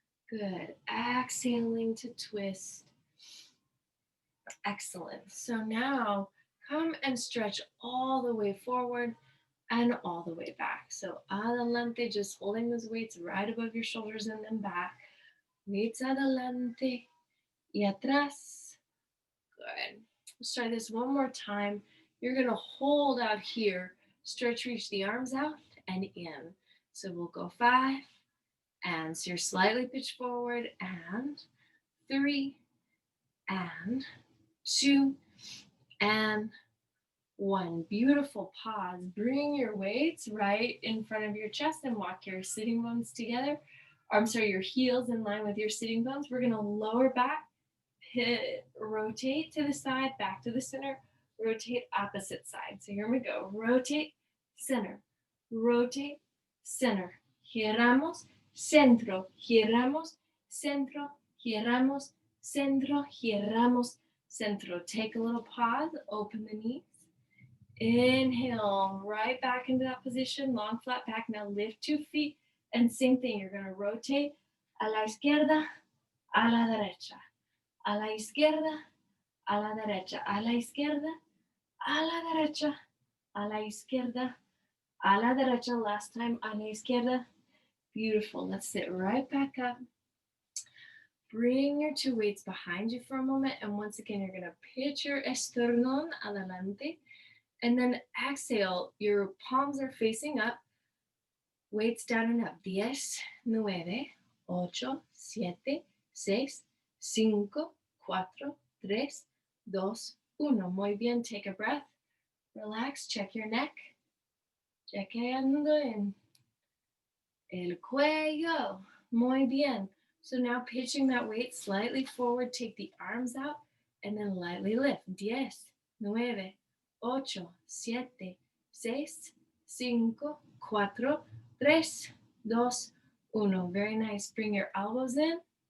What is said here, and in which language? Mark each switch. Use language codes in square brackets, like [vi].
[en] Good. Exhaling to twist. Excellent. So now come and stretch all the way forward and all the way back. So [es] adelante, [en] just holding those weights right above your shoulders and then back. Weights [es] adelante y atrás. [en] Good. Let's try this one more time. You're going to hold out here. Stretch, reach the arms out and in. So we'll go 5. And so you're slightly pitched forward. And 3. And 2. And 1. Beautiful. Pause. Bring your weights right in front of your chest and walk your sitting bones together. Your heels in line with your sitting bones. We're going to lower back, rotate to the side, back to the center, rotate opposite side. So here we go. Rotate, center, rotate, center. [es] Giramos, centro, giramos, centro, giramos, centro, giramos, centro. [en] Take a little pause, open the knees. Inhale, right back into that position, long flat back. Now lift 2 feet and same thing. You're going to rotate [es] a la izquierda, a la derecha, a la izquierda, a la derecha, a la izquierda, a la derecha, a la izquierda, a la derecha. [en] Last time, [es] a la izquierda. [en] Beautiful. Let's sit right back up. Bring your 2 weights behind you for a moment. And once again, you're going to pitch your [es] esternón adelante. [en] And then exhale, your palms are facing up. Weights down and up. 10, 9, 8, 7, 6, 5, 4, 3, 2, 1. [es] Muy bien. [en] Take a breath. Relax. Check your neck. [es] Chequeando en el cuello. Muy bien. [en] So now pitching that weight slightly forward. Take the arms out and then lightly lift. 10, 9, 8, 7, 6, 5, 4, 3, 2, 1. Very nice. Bring your elbows in.